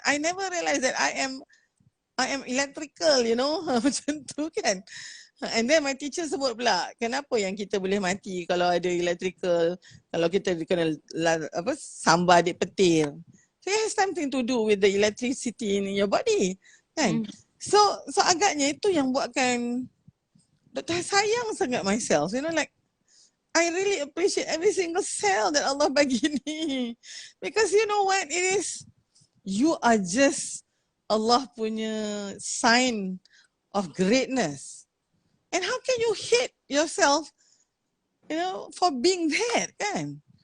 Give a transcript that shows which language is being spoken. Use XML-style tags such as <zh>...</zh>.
<en>I never realize that I am electrical, you know.</en> <ms>Macam tu kan.</ms> <en>And then my teacher</en> <ms>sebut pula, kenapa yang kita boleh mati kalau ada electrical, kalau kita kena sambar adik petir.</ms> <en>So it has something to do with the electricity in your body kan.</en> <ms>So agaknya itu yang buatkan Dr. sayang sangat</ms> <en>myself, you know, like I really appreciate every single cell that Allah bagi ni. Because you know what it is? You are just Allah punya sign of greatness. And how can you hate yourself, you know, for being that kan?</en>